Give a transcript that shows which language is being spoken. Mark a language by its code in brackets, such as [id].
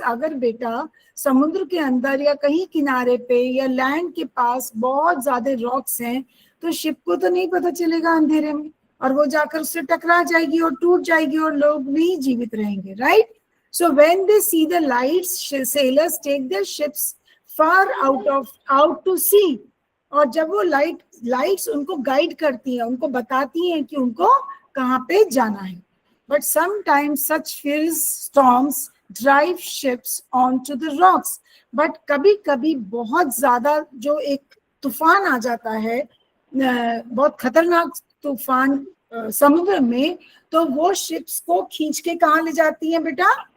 [hi] अगर बेटा समुद्र के अंदर या कहीं किनारे पे या लैंड के पास बहुत ज्यादा रॉक्स हैं, तो शिप को तो नहीं पता चलेगा अंधेरे में, और वो जाकर उससे टकरा जाएगी और टूट जाएगी और लोग नहीं जीवित रहेंगे, right? [en] So when they see the lights, sailors take their ships far out to sea. [hi] और जब वो लाइट्स उनको गाइड करती हैं, उनको बताती हैं कि उनको कहाँ पे जाना है। [en] But sometimes such fierce storms drive ships onto the rocks. [hi] But कभी कभी बहुत ज्यादा जो एक तूफान आ जाता है, बहुत खतरनाक तूफान समुद्र में, तो वो शिप्स को खींच के कहाँ ले जाती हैं बेटा?